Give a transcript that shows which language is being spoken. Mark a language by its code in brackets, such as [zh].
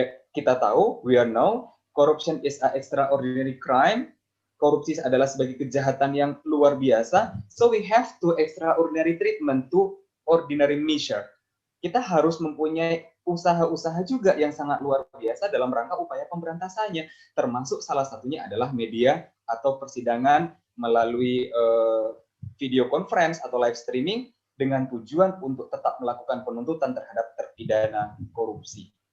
[id] Kita tahu, [en] we are know, corruption is an extraordinary crime. [id] Korupsi adalah sebagai kejahatan yang luar biasa. [en] So we have to extraordinary treatment to ordinary measure. [id] Kita harus mempunyai usaha-usaha juga yang sangat luar biasa dalam rangka upaya pemberantasannya, termasuk salah satunya adalah media atau persidangan melalui video conference atau live streaming dengan tujuan untuk tetap melakukan penuntutan terhadap terpidana korupsi.